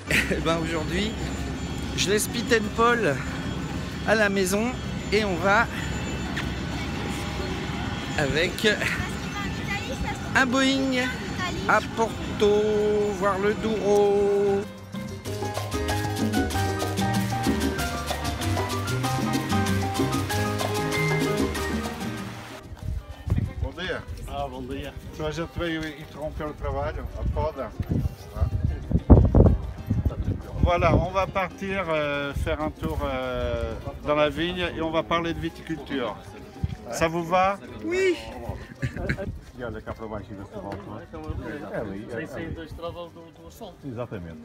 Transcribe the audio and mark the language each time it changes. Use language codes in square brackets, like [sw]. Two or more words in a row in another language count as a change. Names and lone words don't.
[fr] Et ben aujourd'hui, je laisse Pete and Paul à la maison et on va avec un Boeing à Porto, voir le Douro. [pt] Bom dia. Ah, bom dia. Então a gente veio interromper o trabalho, a poda. [fr] Voilà, on va partir faire un tour dans la vigne et on va parler de viticulture. Ça vous va? Oui. [pt] E olha cá para baixo desse balcão. Sem da estrada do asfalto. Exatamente.